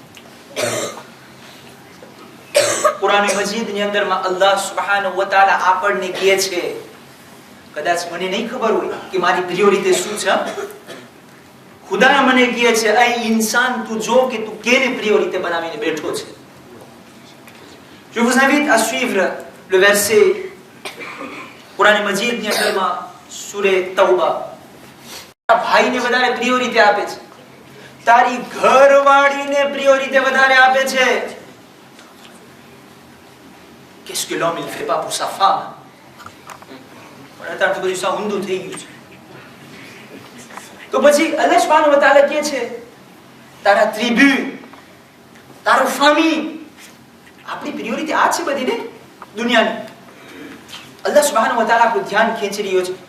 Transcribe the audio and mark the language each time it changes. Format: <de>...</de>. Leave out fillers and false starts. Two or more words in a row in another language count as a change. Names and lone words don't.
<gu>કુરાન મજીદની અંદરમાં અલ્લાહ</gu> <ar>سبحانه وتعالى</ar> <gu>આપણને કહે છે, કદાચ મને નહીં ખબર હોય કે મારી પ્રિયોરિટી શું છે, ખુદા મને કહે છે, એ ઇન્સાન તું જો કે તું કેને પ્રિયોરિટી બનાવીને બેઠો છે.</gu> <fr>Je vous invite à suivre le verset</fr> <gu>કુરાન મજીદની અંદરમાં સૂરે તૌબા. ભાઈને વધારે પ્રિયોરિટી આપે છે, તારી ઘરવાળીને પ્રિયોરિટી વધારે આપે છે.</gu> <fr>Qu'est-ce que l'homme il fait pas pour sa femme?</fr> <gu>પણ અત્યારે તો બધું સાવ ઊંધું થઈ ગયું છે. તો પછી અલ્લાહ</gu> <ar>سبحانه وتعالى</ar> <gu>કહે છે, તારા ત્રિબુ, તારો ફામી, આપણી પ્રિયોરિટી આ છે બધી ને દુનિયાની. અલ્લાહ</gu> <ar>سبحانه وتعالى</ar> <gu>આપણું ધ્યાન ખેંચી રહ્યો છે.</gu>